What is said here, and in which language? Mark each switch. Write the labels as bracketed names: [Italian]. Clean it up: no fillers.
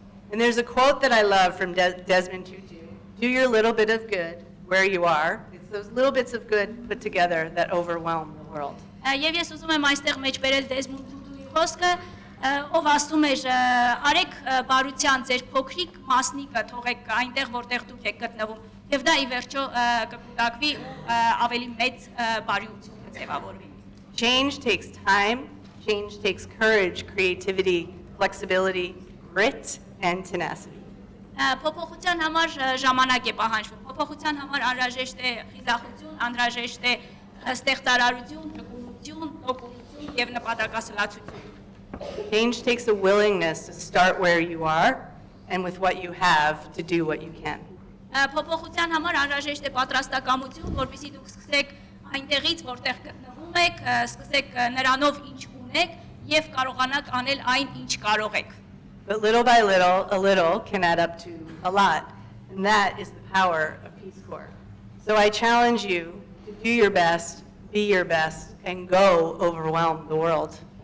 [English] And there's a quote that I love from Desmond Tutu. Do your little bit of good where you are. It's those little bits of good put together that overwhelm the world. [Armenian] Եվ ես ուզում եմ այստեղ մեջբերել Դեզմոնդ Թուտուի խոսքը, ով ասում էր արեք բարության ձեր փոքրիկ մասնիկը թողեք այնտեղ որտեղ դուք եք գտնվում եւ դա ի վերջո կկուտակվի ու ավելի մեծ բարիություն կձևավորվի։ [English] Change takes time, change takes courage, creativity, flexibility, grit, and tenacity. [Armenian] Փոփոխության համար ժամանակ է պահանջվում։ Փոփոխության համար անհրաժեշտ է խիզախություն, անհրաժեշտ է ստեղծարարություն, ճկունություն, տոկունություն եւ նպատակասլացություն։ [English] Change takes a willingness to start where you are and with what you have to do what you can. [Armenian] Փոփոխության համար անհրաժեշտ է պատրաստակամություն, որպեսզի դուք սկսեք այնտեղից, որտեղ գտնվում եք, սկսեք նրանով ինչ ունեք եւ կարողանաք անել այն, ինչ կարող եք։ [English] But little by little, a little can add up to a lot, and that is the power of Peace Corps. So I challenge you to do your best, be your best, and go overwhelm the world.